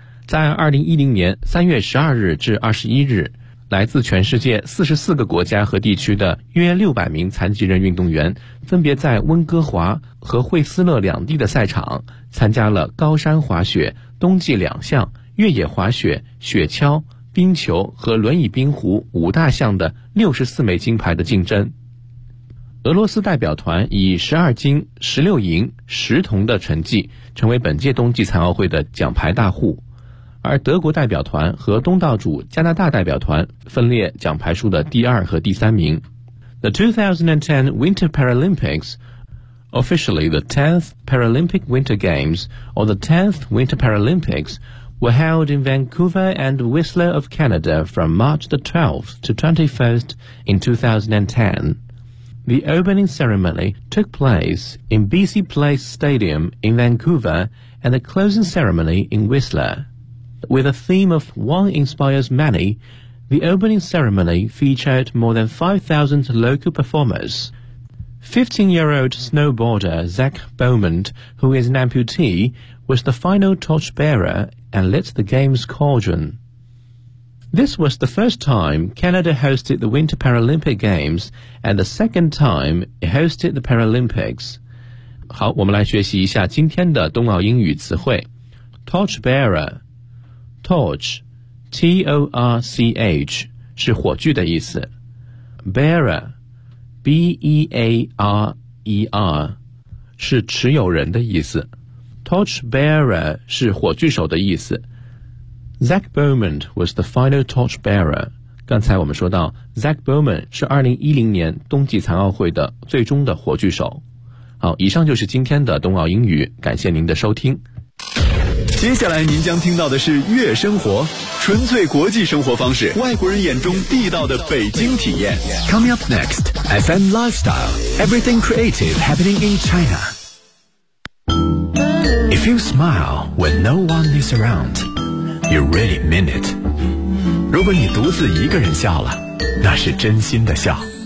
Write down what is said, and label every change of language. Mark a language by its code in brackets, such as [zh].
[zh] 在2010年3月12日至21日，来自全世界44个国家和地区的约600名残疾人运动员分别在温哥华和惠斯勒两地的赛场参加了高山滑雪、冬季两项、越野滑雪、雪橇、冰球和轮椅冰壶五大项的64枚金牌的竞争。俄罗斯代表团以12金、16银、10铜的成绩成为本届冬季残奥会的奖牌大户，而德国代表团和东道主加拿大代表团分列奖牌数的第二和第三名。 [en] The 2010 Winter Paralympics, officially the 10th Paralympic Winter Games or the 10th Winter Paralympics,were held in Vancouver and Whistler of Canada from March the 12th to 21st in 2010. The opening ceremony took place in BC Place Stadium in Vancouver and the closing ceremony in Whistler. With a theme of One Inspires Many, the opening ceremony featured more than 5,000 local performers. 15-year-old snowboarder Zach Beaumont, who is an amputee, was the final torchbearer and lit the game's cauldron. This was the first time Canada hosted the Winter Paralympic Games and the second time it hosted the Paralympics. [zh] 好，我们来学习一下今天的冬奥英语词汇。 Torchbearer, torch, T-O-R-C-H, 是火炬的意思。 Bearer, B-E-A-R-E-R, 是持有人的意思。 Torchbearer 是火炬手的意思。 [en] Zach Bowman was the final torchbearer. [zh] 刚才我们说到 Zach Bowman 是2010年冬季残奥会的最终的火炬手。好，以上就是今天的冬奥英语，感谢您的收听。接下来您将听到的是月生活，纯粹国际生活方式，外国人眼中地道的北京体验。 [en] Coming up next, FM Lifestyle, Everything Creative Happening in China. If you smile when no one is around, you really mean it. [zh] 如果你独自一个人笑了，那是真心的笑。